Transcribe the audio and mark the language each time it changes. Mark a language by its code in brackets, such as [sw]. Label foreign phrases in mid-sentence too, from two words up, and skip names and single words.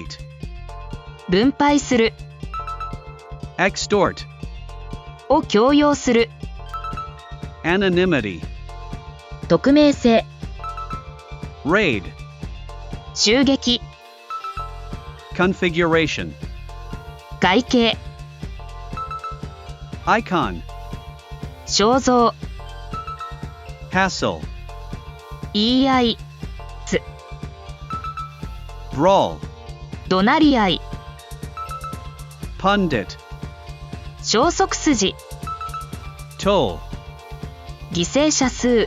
[ja] 分配する、 [en] extort, [ja] を強要する、 [en] anonymity, [ja] 匿名性、 [en] raid, [ja] 襲撃、 [en] configuration, [ja] 外形、 [en] icon, [ja] 肖像、 [en] hassle, [ja] 言い合い、 [en] brawl, [ja] 怒鳴り合い、 [en] pundit, [ja] 消息筋、 [en] toll, [ja] 犠牲者数、